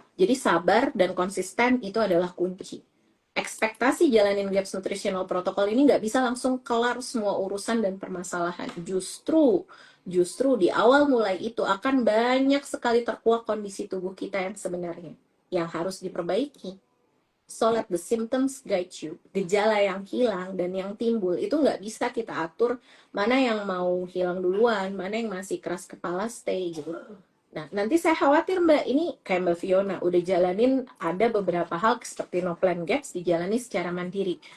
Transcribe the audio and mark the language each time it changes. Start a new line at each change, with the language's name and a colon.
Indonesian: Jadi sabar dan konsisten itu adalah kunci. Ekspektasi jalanin GAPS Nutritional Protocol ini nggak bisa langsung kelar semua urusan dan permasalahan. Justru di awal mulai itu akan banyak sekali terkuak kondisi tubuh kita yang sebenarnya, yang harus diperbaiki.
English: So let the symptoms guide you.
Indonesian: Gejala yang hilang dan yang timbul itu nggak bisa kita atur mana yang mau hilang duluan, mana yang masih keras kepala stay gitu. Nah, nanti saya khawatir Mbak, ini kayak Mbak Fiona, udah jalanin ada beberapa hal seperti no plan gaps dijalani secara mandiri.